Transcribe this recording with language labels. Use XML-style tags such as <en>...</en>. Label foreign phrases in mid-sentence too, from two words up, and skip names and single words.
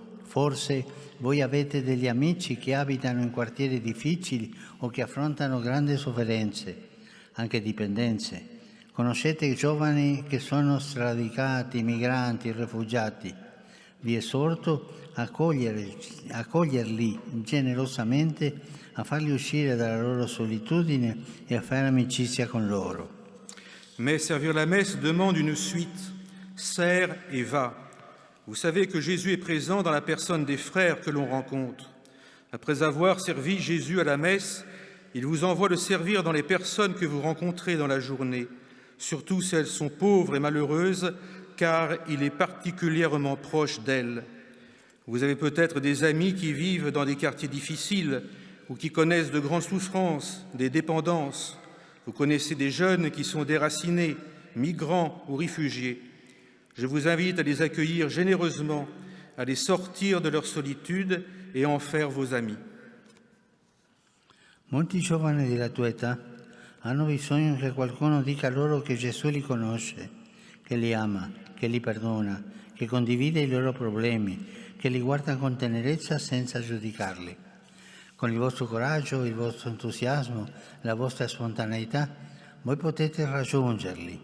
<it>Forse voi avete degli amici che abitano in quartieri difficili o che affrontano grandi sofferenze, anche dipendenze. Conoscete giovani che sono sradicati, migranti, rifugiati. Vi esorto a accoglierli generosamente, a farli uscire dalla loro solitudine e a fare amicizia con loro.</it> <fr>Mais servir la messe demande une suite. Sers et va. Vous savez que Jésus est présent dans la personne des frères que l'on rencontre. Après avoir servi Jésus à la messe, il vous envoie le servir dans les personnes que vous rencontrez dans la journée, surtout si elles sont pauvres et malheureuses, car il est particulièrement proche d'elles. Vous avez peut-être des amis qui vivent dans des quartiers difficiles ou qui connaissent de grandes souffrances, des dépendances. Vous connaissez des jeunes qui sont déracinés, migrants ou réfugiés. Je vous invite à les accueillir généreusement, à les sortir de leur solitude et à en faire vos amis.</fr> <it>Molti giovani della tua età hanno bisogno che qualcuno dica loro che Gesù li conosce, che li ama, che li perdona, che condivide i loro problemi, che li guarda con tenerezza senza giudicarli. Con il vostro coraggio, il vostro entusiasmo, la vostra spontaneità, voi potete raggiungerli.</it>